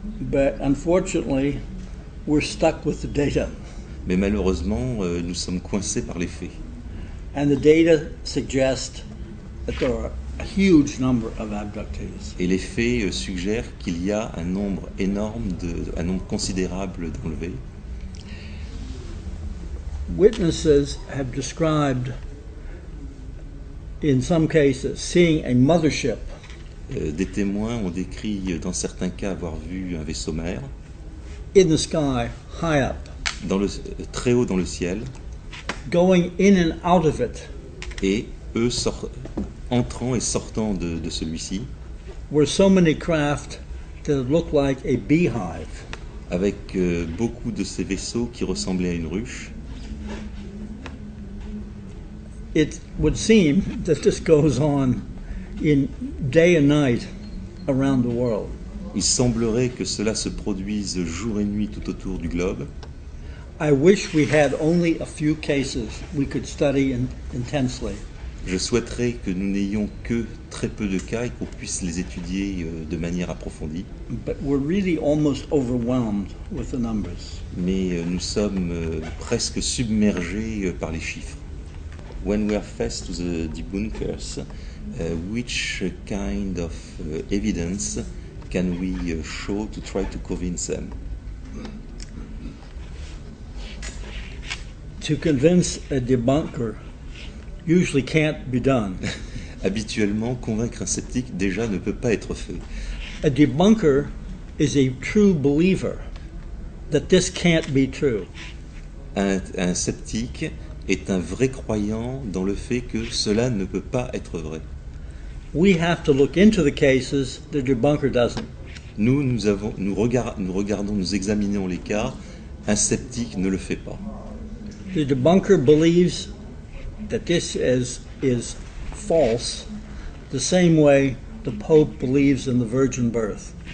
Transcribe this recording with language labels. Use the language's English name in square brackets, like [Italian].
[English] But unfortunately, we're stuck with the data. [French] Mais malheureusement, nous sommes coincés par les faits. [English] And the data suggest that there are a huge number of abductees. [French] Et les faits suggèrent qu'il y a un nombre énorme, un nombre considérable d'enlevés. [English] Witnesses have described, in some cases, seeing a mothership [French] Des témoins ont décrit dans certains cas avoir vu un vaisseau mère [English] in the sky, high up, [French] très haut dans le ciel, [English] going in and out of it [French] et eux entrant et sortant de celui-ci [English] were so many craft that it looked like a beehive. [French] avec beaucoup de ces vaisseaux qui ressemblaient à une ruche. [English] It would seem that this goes on in day and night around the world. [French] Il semblerait que cela se produise jour et nuit tout autour du globe. [English] I wish we had only a few cases we could study intensely. [French] Je souhaiterais que nous n'ayons que très peu de cas et qu'on puisse les étudier de manière approfondie. [English] But we're really almost overwhelmed with the numbers. [French] Mais nous sommes presque submergés par les chiffres. [English] When we are faced to the debunkers, which kind of evidence can we show to try to convince them? To convince a debunker usually can't be done. [French] Habituellement, convaincre un sceptique déjà ne peut pas être fait. [English] A debunker is a true believer that this can't be true. [French] Un sceptique est un vrai croyant dans le fait que cela ne peut pas être vrai. [English] We have to look into the cases, the debunker doesn't. [French] Nous regardons, nous examinons les cas, un sceptique ne le fait pas. [English] The debunker believes that this is false, the same way the Pope believes in the virgin birth.